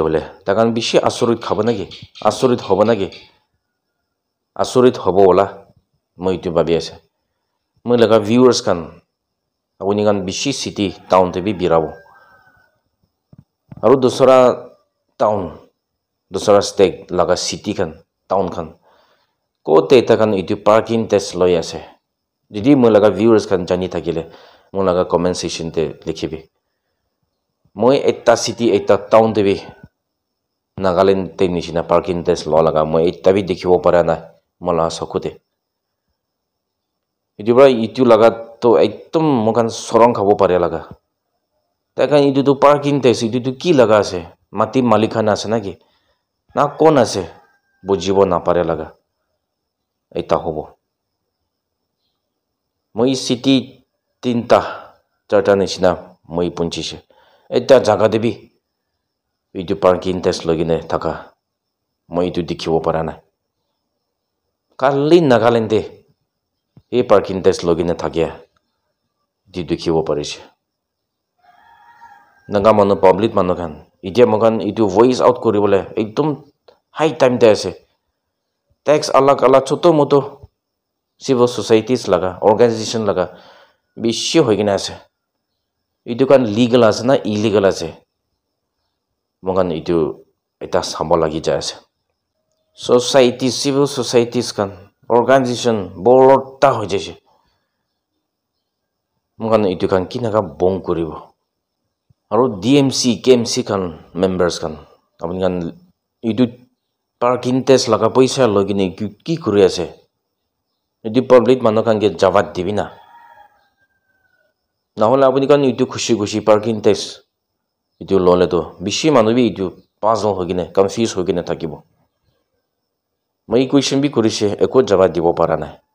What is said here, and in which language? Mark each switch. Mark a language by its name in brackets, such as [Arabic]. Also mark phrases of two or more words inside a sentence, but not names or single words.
[Naga Pidgin] bole takan bishi asorit khabo naki asorit hobo naki asorit hobo ola moi itu babi ase moi laga viewers kan apuni kan bishi [English] city town [Naga Pidgin] te bi birabo aru dosara town dosara state laga city kan town kan kote takan itu [English] parking tax [Naga Pidgin] loi ase jodi moi laga viewers kan jani thakile moi laga [English] comment section [Naga Pidgin] te likhibi moi ekta city ekta town te bi Nagaland te nishina [English] parking tax [Naga Pidgin] lo laga moi ekta bi dikhibo para na mola sokute itu laga to ekdom mokan sorong khabo pare laga takan itu to [English] parking tax [Naga Pidgin] itu to ki laga ase mati malikana ase naki na kon ase bujibo na pare laga eta hobo moi city tinta charta nishina moi punchise eta jaga debi itu [English] parking tax [Naga Pidgin] logine thaka moi itu dikhibo para na kali Nagaland te ei [English] parking tax [Naga Pidgin] logine thakia di dikhibo parise naga manu public manu khan itia mokan itu [English] voice out [Naga Pidgin] koribole ekdom [English] high time [Naga Pidgin] te ase tax alag alag choto moto [English] civil societies [Naga Pidgin] laga organization laga bishi hoigina ase itu kan legal ase na illegal ase mokan itu eta sambo lagi ja ase society [English] civil societies [Naga Pidgin] kan organization borta hoy jese mokan itu kan kinaga bong koribo aru DMC KMC kan members kan apni kan itu [English] parking tax [Naga Pidgin] laga paisa logine ki kuri ase itu public manu kan ge jawab dibi na nahole apni kan itu khushi [English] parking tax [Naga Pidgin] itu lole to bishi manu bi itu puzzle hogine confuse hogine thakibo moi question bi kurise eko jawab dibo para na